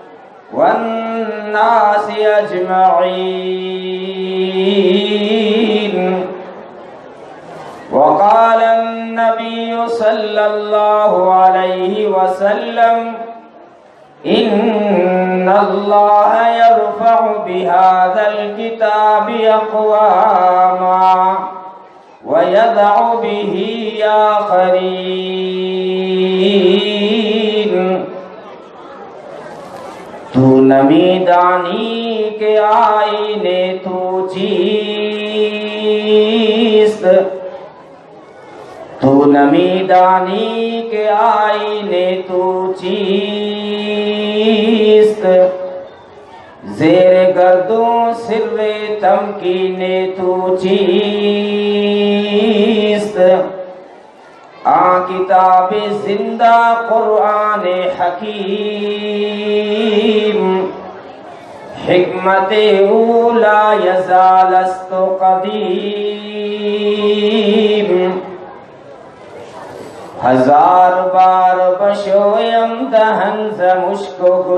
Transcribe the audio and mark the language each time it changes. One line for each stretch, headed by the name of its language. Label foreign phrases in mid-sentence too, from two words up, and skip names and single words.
Arabic: والناس أجمعين وقال النبي صلى الله عليه وسلم إن الله يرفع بهذا الكتاب أقواما ويدع به
Persian: آخرين تو نمی دانی کے آئینے تو چیست تو نمی دانی کے آئینے تو چیست زیر گردوں سر تمکینے تو چیست کتاب زندہ قرآن حکیم حکمت اولا یزال است قدیم ہزار بار بشویم دہن ز مشک و